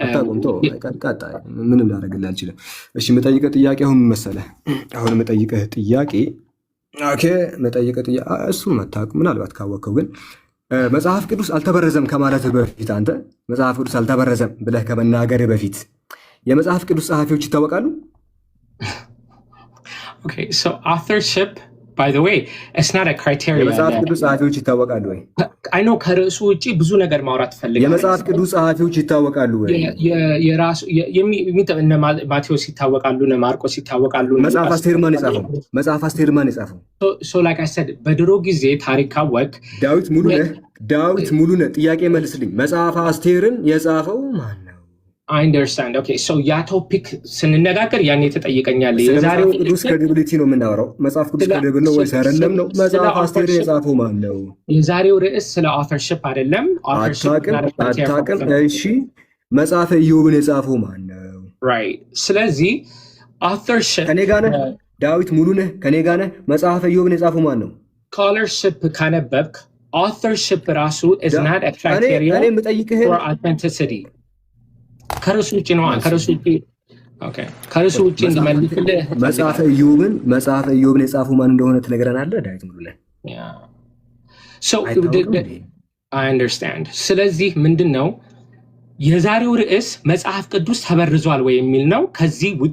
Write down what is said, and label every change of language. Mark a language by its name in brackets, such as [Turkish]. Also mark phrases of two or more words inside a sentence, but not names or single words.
[Amharic] ምንም ላደርግልህ አልችልም። እሺ መጠይቀህ ጥያቄ አሁን መሰለህ? አሁን መጠይቀህ ጥያቄ እሱን መታወቅ ምናልባት ካወቅከው ግን መጽሐፍ ቅዱስ አልተበረዘም ከማለት በፊት አንተ መጽሐፍ ቅዱስ አልተበረዘም ብለህ ከመናገር በፊት የመጽሐፍ ቅዱስ ጸሐፊዎች ይታወቃሉ? [English] authorship by the way it's not a criteria። [Amharic] የመጽሐፍ ቅዱስ ጸሐፊዎች ይታወቃሉ ወይ? [English] I know [Amharic] ከርዕሱ ውጪ ብዙ ነገር ማውራት ፈልጋለሁ። የመጽሐፍ ቅዱስ ጸሐፊዎች ይታወቃሉ ወይ? የራሱ እነ ማቴዎስ ይታወቃሉ፣ እነ ማርቆስ ይታወቃሉ። መጽሐፍ አስቴር ማን የጻፈው? [English] so like I said [Amharic] በድሮ ጊዜ ታሪክ ካወቅ ዳዊት ሙሉነህ ጥያቄ መልስልኝ። መጽሐፍ አስቴርን የጻፈው ማን ነው? [English] I understand. Okay, so [Amharic] ያ ቶፒክ ስንነጋገር ያኔ ተጠይቀኛል። የዛሬው ቅዱስ ክሬዲቢሊቲ ነው የምናወራው። መጽሐፍ ቅዱስ ክሬዲብል ነው ወይስ አይደለም ነው? መጽሐፍ አስቴርን የጻፈው ማን ነው? የዛሬው ርዕስ ስለ authorship አይደለም። አታውቅም? እሺ መጽሐፈ ኢዮብን የጻፈው ማን ነው? Right. ስለዚህ authorship ከኔ ጋር ነህ? ዳዊት ሙሉነህ ከኔ ጋር ነህ? መጽሐፈ ኢዮብን የጻፈው ማን ነው? scholarship ካነበብክ authorship ራሱ [English] is not a criteria for authenticity። [Amharic] ከርዕሱ ውጭ ነው። ከርዕሱ ውጭ እንድመልስልህ መጽሐፈ ኢዮብን የጻፈው ማን እንደሆነ ትነግረናለህ? ዳዊት ሙሉነህ። [English] I understand። [Amharic] ስለዚህ ምንድን ነው የዛሬው ርዕስ መጽሐፍ ቅዱስ ተበርዟል ወይ የሚል ነው። ከዚህ ውጭ